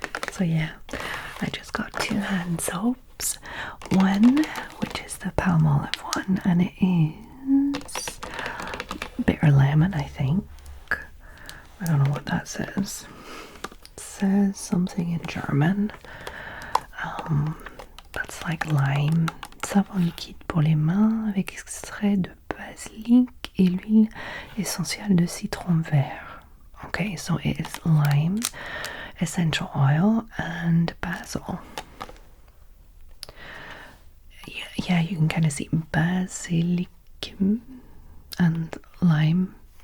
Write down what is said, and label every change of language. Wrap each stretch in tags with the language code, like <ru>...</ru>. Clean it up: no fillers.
<en>So yeah, I just got 2 hand soaps. One, which is the Palmolive one, and it is bitter lemon, I think. I don't know what that says. It says something in German. That's like lime.</en> <fr>Savon liquide pour les mains avec extrait de basilic et l'huile essentielle de citron vert.</fr> <en>Okay, so it is lime, essential oil, and basil. Yeah, you can kind of see basilic and lime.</en>